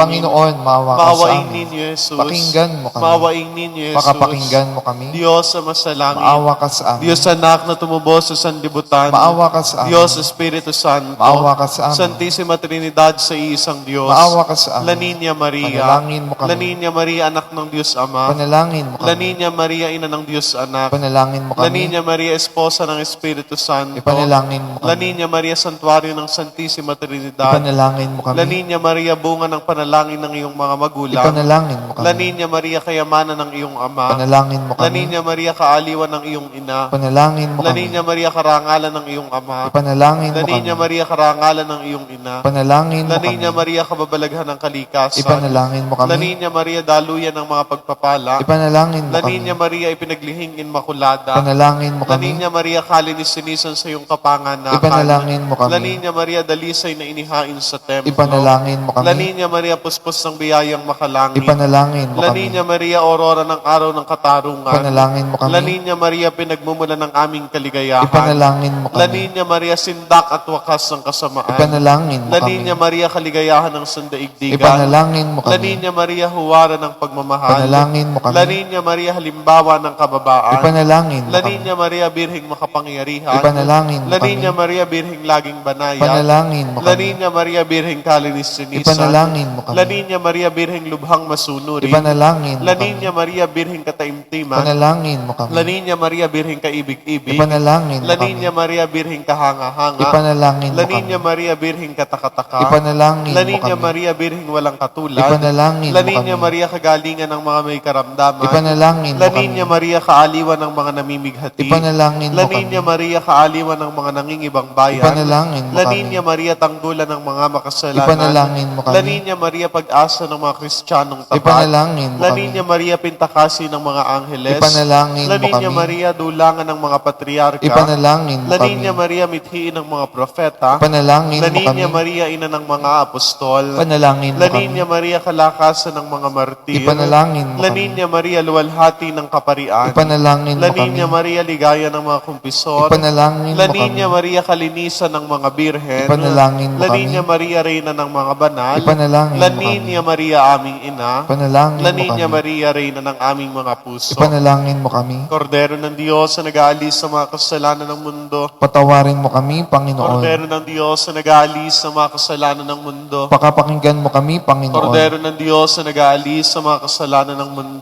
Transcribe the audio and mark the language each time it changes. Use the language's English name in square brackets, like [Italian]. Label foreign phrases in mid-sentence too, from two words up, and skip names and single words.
[Filipino] Panginoon, maawa ka sa Maawain amin. ninyo, Jesus. Pakinggan mo kami. Maawain ninyo, Jesus. Pakapakinggan mo kami. Diyos sa masalangit. Maawa ka sa amin. Diyos anak na tumubo sa sanlibutan. Maawa ka sa amin. Diyos Espiritu Santo. Maawa ka sa amin. Santisima Trinidad sa iisang Diyos. Maawa ka sa amin. Laninya Maria. Panalangin mo kami. Laninya Maria, anak ng Diyos Ama. Panalangin mo kami. Laninya Maria, ina ng Diyos Anak. Panalangin mo kami. Laninya Maria, esposa ng Espiritu Santo. Ipanalangin mo kami. Laninya Maria, santuario ng Santisima Trinidad. Ipanalangin mo kami. Laninya Maria, bunga ng panalangin ng iyong mga magulang. Ipanalangin mo kami. Laninya Maria, kayamanan ng iyong ama. Panalangin mo kami. Laninya Maria, kaaliwan ng iyong ina. Panalangin mo kami. Laninya Maria, karangalan ng iyong ama. Ipanalangin mo kami. Laninya Maria, karangalan ng iyong ina. Panalangin mo kami. Laninya Maria, kababalaghan ng kalikasan. Ipanalangin mo kami. Laninya Maria, daluyan ng mga pagpapala. Ipanalangin mo kami. Laninya Maria, ipinaglihing inmakulada. Panalangin mo kami. Laninya Maria, kalinis-sinisan sa iyong kapanganakan. Ipanalangin mo kami. Laninya Maria, dalisay na inihain sa templo. Ipanalangin mo kami. Laninya Maria, puspos ng biyayang makalangit. Ipanalangin mo kami. Laninya Maria, aurora ng araw ng katarungan. Ipanalangin mo kami. Laninya Maria, pinagmumula ng aming kaligayahan. Ipanalangin mo kami. Laninya Maria, sindak at wakas ng kasamaan. Ipanalangin mo kami. Laninya Maria, kaligayahan ng sandaigdigan. Ipanalangin mo kami. Laninya Maria, huwara ng pagmamahal. Ipanalangin mo kami. Laninya Maria, halimbawa ng kababaan. Ipanalangin mo kami. Laninya Maria, birhing makapangyarihan. Ipanalangin mo kami. Laninya Maria, birhing laging banaya. Ipanalangin mo kami. Laninya Maria, birhing kalinis-sinisan. Ipanalangin mo kami. Laninya Maria, birhing lubhang masunurin. Ipanalangin mo kami. Laninya Maria, birhing kataimtiman. Ipanalangin mo kami. Laninya Maria, birhing kaibig-ibig. Ipanalangin mo kami. Laninya Maria, birhing kahanga-hanga. Ipanalangin mo kami. Laninya Maria, birhing katakataka. Ipanalangin mo Laninya kami. Maria, birhing walang katulad. Ipanalangin mo Laninya kami. Maria, kagalingan ng mga may karamdaman. Ipanalangin mo kami. Laninya Maria, kaaliwan ng mga namimighati. Ipanalangin mo kami. Laninya Maria, kaaliwan ng mga nangingibang bayan. Ipanalangin mo kami. Laninya Maria, tanggulan ng mga makasalanan. Ipanalangin mo kami. Laninya Maria, pag-asa ng mga Kristiyanong tapat. Ipanalangin mo kami. Laninya Maria, pintakasi ng mga angheles. Ipanalangin mo Laninya kami. Maria, dulangan ng mga patriarka. Ipanalangin mo kami. Laninya Maria, mithiin ng mga profeta. Ipanalangin mo kami. Laninya Maria, ina ng mga apostol. Ipanalangin mo kami. Laninya Maria, kalakasan ng mga martir. Ipanalangin mo kami. Laninya Maria, luwalhati ng kaparian. Ipanalangin mo kami. Laninya Maria, ligaya ng mga kumpisor. Ipanalangin mo kami. Laninya Maria, kalinisan ng mga birhen. Ipanalangin mo kami. Laninya Maria, reyna ng mga banal. Ipanalangin mo kami. Laninya Maria, aming ina. Ipanalangin mo Laninya kami. Maria, reyna ng aming mga puso. Ipanalangin mo kami. Kordero ng Diyos na nag-aalis sa mga kasalanan ng mundo. Patawarin mo kami, Panginoon. Kordero ng Diyos na nag-aalis sa mga kasalanan ng mundo. Pakapakinggan mo kami, Panginoon. Kordero ng Diyos na nag-aalis sa mga kasalanan ng mundo.